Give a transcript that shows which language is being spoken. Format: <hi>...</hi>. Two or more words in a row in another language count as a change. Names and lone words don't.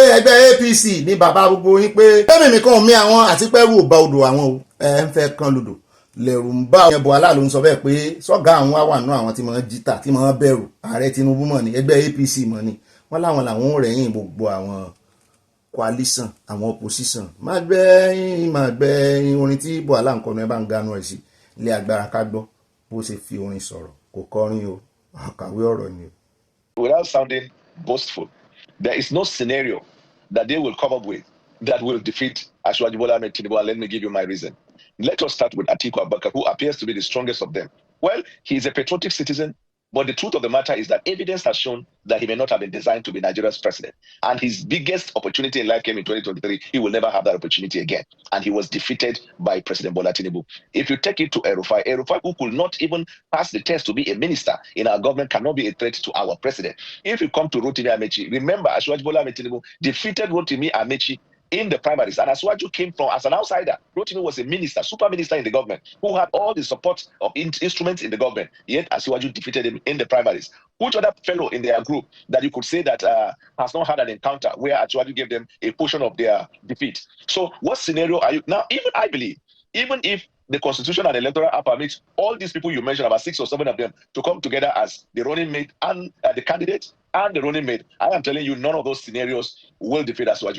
<yo>ẹgbẹ́ APC ní bàbá gbogbo yín pé mímì kan mi àwọn àti pẹ́rù ò bá odò àwọn o ń fẹ́ kan lodò lẹ́rù ń bá ọ̀yẹ́ Buhala ló ń sọ bẹ́ẹ̀ pé sọ́gà àwọn wà nù àwọn tí wọ́n jìtà tí wọ́n bẹ̀rù ààrẹ Tinubu mọ̀ ní ẹgbẹ́ APC mọ̀ ní wọ́n láwọn làwọn ò rẹ̀yìn gbogbo àwọn coalition àwọn opposition máa gbẹ́yìn orin tí Buhala ń kọnu ẹ bá ń ganu ẹ̀ sí ilé agbára ká gbọ́ bó ṣe fi orin sọ̀rọ̀ kò kọrin o àkàwé ọ̀rọ̀ ni o.</yo> <en>Without sounding boastful, there is no scenario that they will come up with that will defeat Asiwaju Bola Ahmed Tinubu. Let me give you my reason. Let us start with Atiku Abubakar, who appears to be the strongest of them. Well, he is a patriotic citizen, but the truth of the matter is that evidence has shown that he may not have been designed to be Nigeria's president. And his biggest opportunity in life came in 2023. He will never have that opportunity again. And he was defeated by President Bola Tinubu. If you take it to El-Rufai who could not even pass the test to be a minister in our government, cannot be a threat to our president. If you come to Rotimi Amechi, remember Asiwaju Bola Ahmed Tinubu defeated Rotimi Amechi in the primaries, and Asiwaju came from as an outsider. Rotimi was a minister, super minister in the government, who had all the support of instruments in the government. Yet Asiwaju defeated him in the primaries. Which other fellow in their group that you could say that has not had an encounter where Asiwaju gave them a portion of their defeat? So what scenario are you now? Even I believe, even if the Constitution and Electoral Act permits all these people you mentioned, about 6 or 7 of them, to come together as the running mate and the candidate and the running mate, I am telling you, none of those scenarios will defeat Asiwaju.</en>